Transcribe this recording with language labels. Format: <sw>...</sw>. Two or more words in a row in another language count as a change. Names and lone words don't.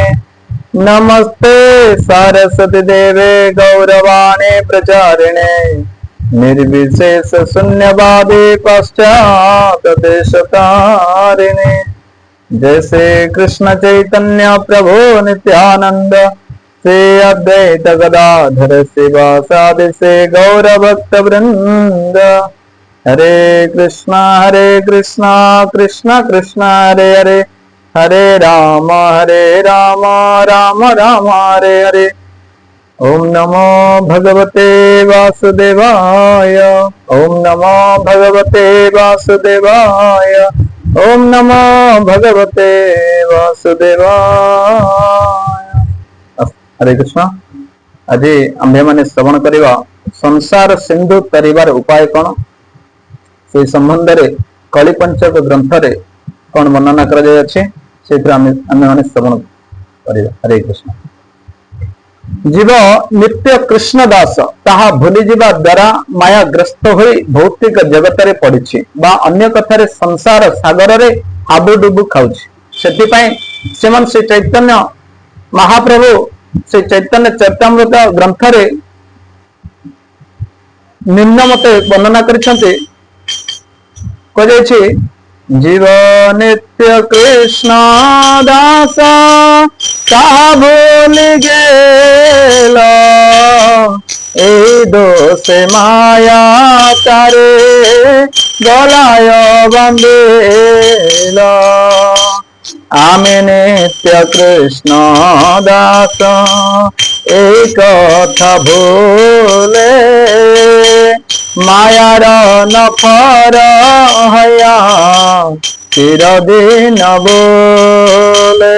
<sa>नमस्ते सरस्वती देवे गौरवाणी प्रचारिणे निर्विशेष शून्यवादी पश्चात देशतारिणे। जय श्री कृष्ण चैतन्य प्रभु नित्यानंद श्री अद्वैत गदाधर शिवासादि से गौर भक्त वृंद। हरे कृष्णा कृष्ण कृष्ण हरे हरे, हरे राम राम राम हरे हरे। ओम नमो भगवते वासुदेवाय, ओम नमो भगवते वासुदेवाय, ओम नमो भगवते वासुदेवाय। हरे कृष्ण।</sa> <or>ଆଜ ଆମ୍ଭେ ମାନେ ଶ୍ରବଣ କରିବା ସଂସାର ସିନ୍ଧୁ ତରିବାର ଉପାୟ କଉଣ, ସେ ସମ୍ବନ୍ଧ ରେ କଳି ପଞ୍ଚକ ଗ୍ରନ୍ଥ ରେ କଉଣ ବର୍ଣ୍ଣନା କରା ଯାଏ ଅଛି, ସେଥରା ଆମ୍ଭେ ମାନେ ଶ୍ରବଣ କରିବା। हरे कृष्ण।</or> <bn>জীব নিত্য কৃষ্ণ দাস তাহা ভূলি</bn> <or>ଜୀବା ଦ୍ୱାରା ମାୟା ଗ୍ରସ୍ତ ହୋଇ ଭୌତିକ ଜଗତ ରେ ପଡ଼ିଛି ବା ଅନ୍ୟ କଥାରେ ସଂସାର ସାଗର ରେ ହାବୁଡୁବୁ ଖାଉଛି। ସେଥିପାଇ ସେମନ ଶ୍ରୀ ଚୈତନ୍ୟ ମହାପ୍ରଭୁ ଶ୍ରୀ ଚୈତନ୍ୟ ଚରିତାମୃତ ଗ୍ରନ୍ଥ ରେ ନିମ୍ନ ମତେ ବର୍ଣ୍ଣନା କରିସନ୍ତେ।</or> <bn>কহিছি জীব নিত্য কৃষ্ণ দাস তাহা ভূলি গেলা, এ দোষ মায়া তারে গলায় বাঁধেলা। আমে নিত্য কৃষ্ণ দাস এক কথা ভূলে, মায়ার নফর হয়া চিরদিন বোলে।</bn>